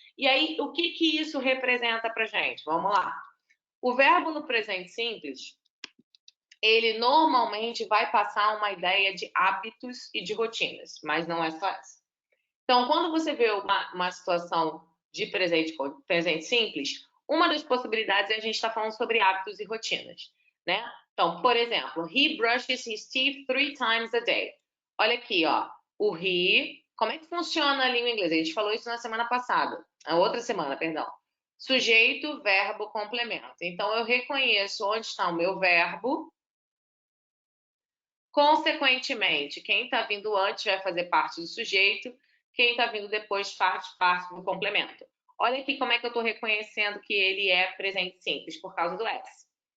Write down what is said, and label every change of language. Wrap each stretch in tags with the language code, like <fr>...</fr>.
<pt>E aí, o que isso representa pra gente? Vamos lá. O verbo no presente simples, ele normalmente vai passar uma ideia de hábitos e de rotinas, mas não é só essa. Então, quando você vê uma situação de presente simples, uma das possibilidades é a gente estar falando sobre hábitos e rotinas, né? Então, por exemplo,</pt> <en>he brushes his teeth 3 times a day.</en> <pt>Olha aqui, ó, o he, como é que funciona a língua inglesa? A gente falou isso na semana passada, a outra semana, perdão. Sujeito, verbo, complemento. Então, eu reconheço onde está o meu verbo. Consequentemente, quem está vindo antes vai fazer parte do sujeito, quem está vindo depois faz parte do complemento. Olha aqui como é que eu estou reconhecendo que ele é presente simples, por causa do S.</pt>